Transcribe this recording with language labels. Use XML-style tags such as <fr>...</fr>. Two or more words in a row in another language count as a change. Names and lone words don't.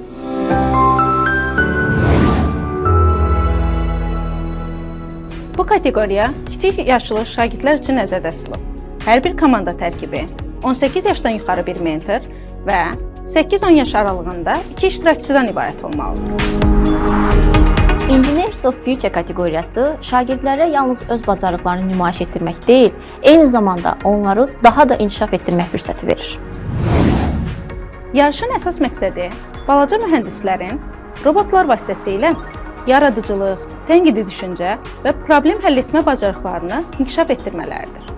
<az>Bu kateqoriya kiçik yaşlı şagirdlər üçün nəzərdə tutulub. Hər bir komanda tərkibi 18 yaşdan yuxarı bir mentor və 8-10 yaş aralığında 2 iştirakçıdan ibarət olmalıdır. Engineers of Future kateqoriyası şagirdlərə yalnız öz bacarıqlarını nümayiş etdirmək deyil, eyni zamanda onları daha da inkişaf etdirmək fürsəti verir. Yarışın əsas məqsədi balaca mühəndislərin robotlar vasitəsilə yaradıcılıq, tənqidi düşüncə və problem həll etmə bacarıqlarını inkişaf etdirmələridir.</az>